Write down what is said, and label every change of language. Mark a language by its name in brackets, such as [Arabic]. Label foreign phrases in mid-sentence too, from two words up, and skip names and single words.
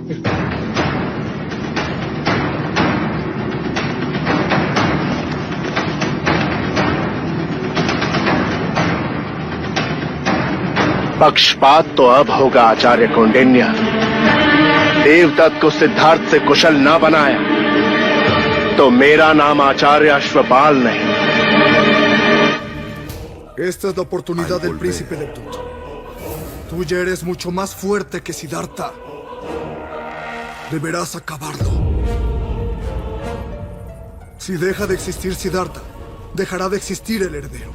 [Hindi] पक्षपात तो अब होगा आचार्य कौंडिन्य। देवदत्त को सिद्धार्थ से कुशल ना बनाया तो मेरा नाम आचार्य अश्वपाल नहीं। [Spanish] Esta es la oportunidad del príncipe Leptut. Tú ya eres mucho más fuerte que Siddhartha. Deberás acabarlo. Si deja de existir Siddhartha, dejará de existir el heredero.